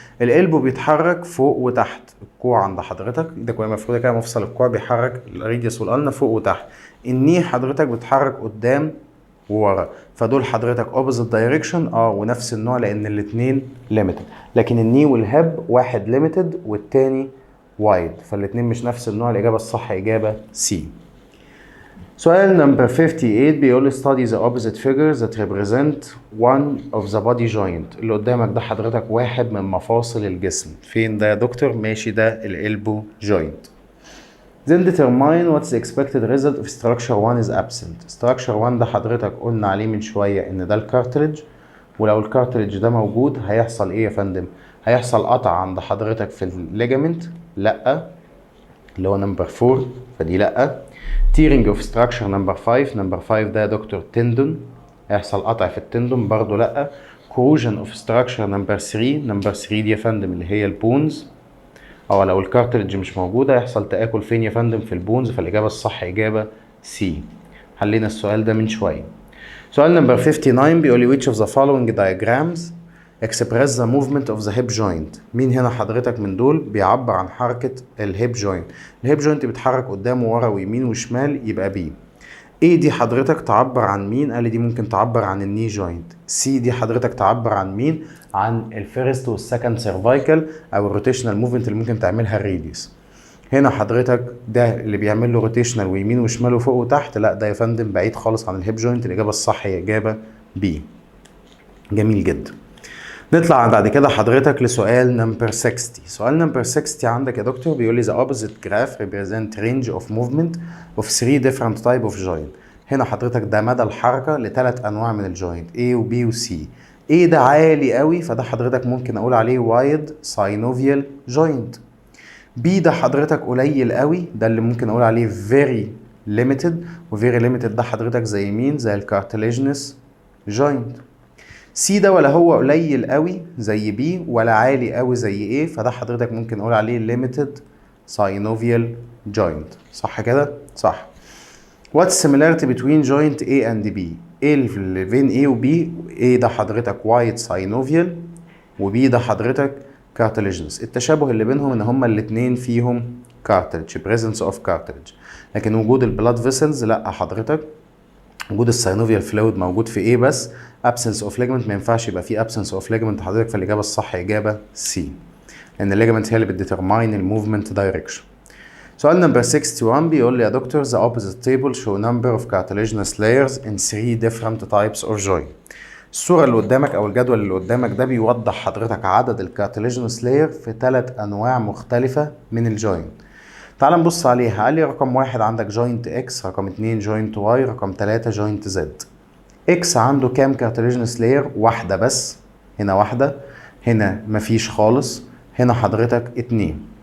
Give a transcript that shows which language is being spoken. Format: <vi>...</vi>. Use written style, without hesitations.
<ar>القلب بيتحرك فوق وتحت، الكوع عند حضرتك ايدك وهي مفروده كده مفصل الكوع بيحرك الريديوس والالنا فوق وتحت. الني حضرتك بتحرك قدام وورا، فدول حضرتك اوبوزيت دايركشن ونفس النوع لان الاثنين ليميتد. لكن الني والهب واحد ليميتد والتاني وايد، فالاثنين مش نفس النوع. الاجابه الصح اجابه سي. سؤال نمبر 58 بيقول لي</ar> <en>study the opposite figures that represent one of the body joint.</en> <ar>اللي قدامك ده حضرتك واحد من مفاصل الجسم. فين ده يا دكتور؟ ماشي ده الالبو joint.</ar> <en>Then determine what's the expected result if structure 1 is absent.</en> <ar>structure 1 ده حضرتك قلنا عليه من شوية ان ده الكارتلج، ولو الكارتلج ده موجود هيحصل ايه يا فندم؟ هيحصل قطع عند حضرتك في الليجامنت، لأ، اللي هو نمبر 4، فدي لأ.</ar> <en>tearing of structure number 5.</en> <ar>نمبر 5 ده يا دكتور تندون، هيحصل قطع في التندون برضو لأ.</ar> <en>corrosion of structure number 3.</en> <ar>نمبر 3 دي يا فندم اللي هي البونز، لو الكارتلج مش موجودة هيحصل تآكل فين يا فندم؟ في البونز، فالإجابة الصح إجابة سي. حلينا السؤال ده من شوية. سؤال نمبر 59 بيقول لي</ar> <en>which of the following diagrams express the movement of the hip joint.</en> <ar>مين هنا حضرتك من دول بيعبر عن حركة الهيب جوينت؟ الهيب جوينت بيتحرك قدام وورا ويمين وشمال، يبقى بي. ايه دي حضرتك تعبر عن مين؟ قال لي دي ممكن تعبر عن الني جوينت. سي دي حضرتك تعبر عن مين؟ عن الفيرست والسكند سيرفايكل او الروتيشنال موفمنت اللي ممكن تعملها الريديوس. هنا حضرتك ده اللي بيعمل له روتيشنال ويمين وشمال وفوق وتحت، لا ده يا فندم بعيد خالص عن الهيب جوينت. الاجابه الصح هي اجابه بي. جميل جدا. نطلع بعد كده حضرتك لسؤال نمبر 60. سؤال نمبر 60 عندك يا دكتور بيقول لي</ar> <en>the opposite graph represent range of movement of 3 different type of joint.</en> <ar>هنا حضرتك ده مدى الحركة لثلاث انواع من الجوينت A و B و C. A ده عالي قوي، فده حضرتك ممكن اقول عليه</ar> <en>wide synovial joint.</en> <ar>بي ده حضرتك قليل قوي، ده اللي ممكن اقول عليه very limited، و very limited ده حضرتك زي مين؟ زي الكارتلاجينس جوينت. سي ده ولا هو قليل قوي زي بي ولا عالي قوي زي ايه، فده حضرتك ممكن نقول عليه</ar> <en>limited synovial joint.</en> <ar>صح كده؟ صح.</ar> <en>What's similarity between joint A and B؟</en> <ar>ايه اللي بين A و B؟ A ده حضرتك wide synovial و B ده حضرتك cartilaginous. التشابه اللي بينهم ان هما الاتنين فيهم cartilage،</ar> <en>presence of cartilage.</en> <ar>لكن وجود البلاد فيسلز لا حضرتك، وجود الساينوفيال فلويد موجود في A بس. absence of ligament ما ينفعش يبقى فيه absence of ligament حضرتك، فالإجابة الصح إجابة C، لأن الليجمنت هي اللي بتديترماين الموفمنت دايركشن. سؤال نمبر 61 بيقول لي يا دكتور</ar> <en>the opposite table show number of cartilaginous layers in 3 different types of joint.</en> <ar>الصورة اللي قدامك أو الجدول اللي قدامك ده بيوضح حضرتك عدد الكارتلاجينوس لاير في 3 أنواع مختلفة من الجوينت. تعال نبص عليها. قال لي رقم 1 عندك جوينت اكس، رقم 2 جوينت واي، رقم 3 جوينت زد. اكس عنده كام كارتلاجينوس لاير؟ واحدة بس، هنا واحدة، هنا مفيش خالص، هنا حضرتك 2.</ar>